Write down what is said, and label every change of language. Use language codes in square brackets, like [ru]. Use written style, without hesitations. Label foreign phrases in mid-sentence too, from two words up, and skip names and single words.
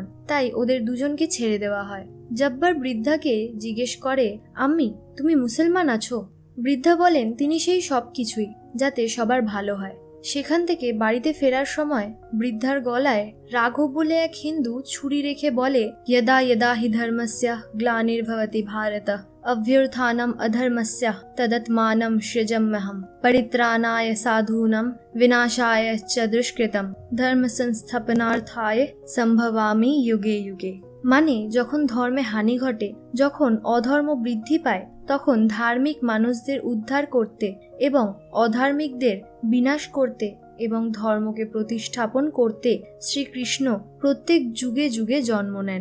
[bn] তাই ওদের দুজনকে ছেড়ে দেওয়া হয়। জব্বার বৃদ্ধাকে জিজ্ঞেস করে আম্মি তুমি মুসলমান আছো? বৃদ্ধা বলেন তিনি সেই সব কিছুই, যাতে সবার ভালো হয়। সেখান থেকে বাড়িতে ফেরার সময় বৃদ্ধার গলায় রাঘব বলে এক হিন্দু ছুরি রেখে বলে [sa] यदा यदा हि धर्मस्य ग्लानिर्भवति भारत अभ्युत्थानम् अधर्मस्य तदात्मानं सृजाम्यहम् परित्राणाय साधूनां विनाशाय च दुष्कृतं धर्म संस्थापनार्थाय संभवामि युगे युगे। [bn] মানে যখন ধর্মে হানি ঘটে, যখন অধর্ম বৃদ্ধি পায়, তখন ধার্মিক মানুষদের উদ্ধার করতে এবং অধার্মিকদের বিনাশ করতে এবং ধর্মকে প্রতিষ্ঠাপন করতে শ্রীকৃষ্ণ প্রত্যেক যুগে যুগে জন্ম নেন।